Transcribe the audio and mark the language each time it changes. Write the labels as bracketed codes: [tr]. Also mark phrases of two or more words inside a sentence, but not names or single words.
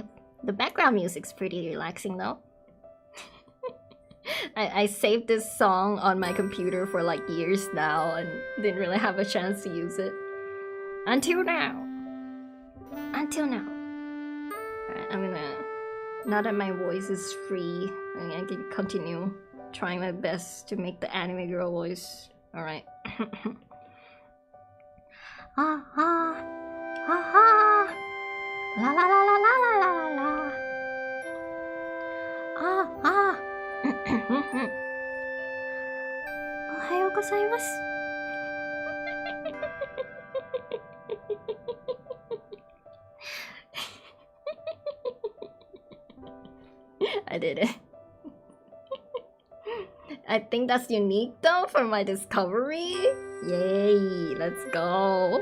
[en] The background music's pretty relaxing though. I saved this song on my computer for like years now and didn't really have a chance to use it. Until now. Until now. Alright, I'm gonna... Now that my voice is free, I can continue trying my best to make the anime girl voice. Alright. Ah ah. Ah ah. La la la la la la la la. Ah ah. [ja] おはようございます. [en] I did it. I think that's unique though for my discovery. Yay, let's go.